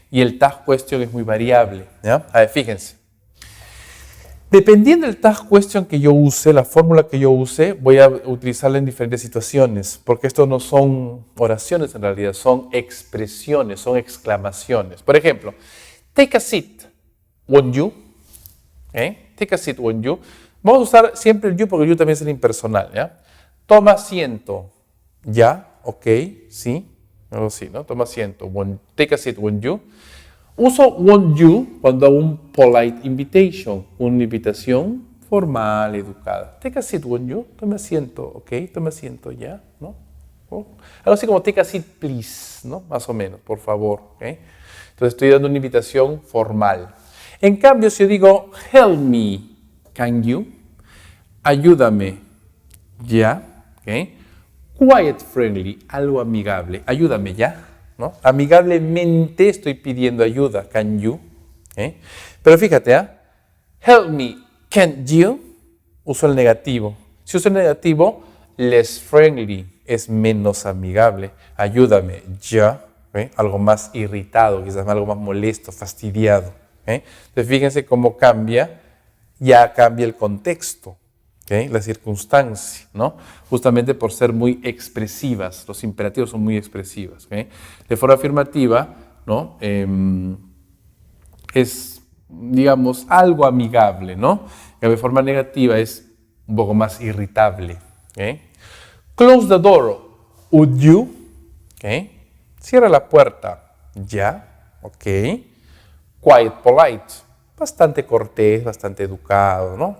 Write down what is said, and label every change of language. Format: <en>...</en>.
<es>Y el task question es muy variable. ¿Ya? A ver, fíjense. Dependiendo del task question que yo use, la fórmula que yo use, voy a utilizarla en diferentes situaciones, porque esto no son oraciones en realidad, son expresiones, son exclamaciones. Por ejemplo,</es> <en>take a seat, won't you? ¿Okay? Take a seat, won't you?</en> <es>Vamos a usar siempre el you porque el you también es el impersonal. ¿Ya? Toma asiento, ya, ok, sí, algo así, ¿no? Toma asiento,</es> <en>take a seat, won't you?</en> <es>Uso won't you cuando hago un polite invitation, una invitación formal, educada.</es> <en>Take a seat, won't you?</en> <es>Tome asiento, ok, tome asiento ya, ¿no? ¿Oh? Algo así como</es> <en>take a seat, please,</en> <es>¿no? Más o menos, por favor, ¿ok? Entonces estoy dando una invitación formal. En cambio, si yo digo</es> <en>help me, can you?</en> <es>Ayúdame, ya, ¿ok?</es> <en>Quiet friendly,</en> <es>algo amigable, ayúdame ya. ¿No? Amigablemente estoy pidiendo ayuda,</es> <en>can you? ¿Eh?</en> <es>Pero fíjate,</es> <en>help me, can't you?</en> <es>Uso el negativo. Si uso el negativo,</es> <en>less friendly,</en> <es>es menos amigable. Ayúdame, ya. ¿Eh? Algo más irritado, quizás algo más molesto, fastidiado. Entonces fíjense cómo cambia, ya cambia el contexto. ¿Okay? La circunstancia, ¿no? Justamente por ser muy expresivas, los imperativos son muy expresivas. ¿Okay? De forma afirmativa, ¿no? Es, digamos, algo amigable, ¿no? De forma negativa es un poco más irritable. ¿Okay?</es> <en>Close the door, would you?</en> <es>¿Okay? Cierra la puerta, ya, ok.</es> <en>Quiet, polite,</en> <es>bastante cortés, bastante educado, ¿no?</es>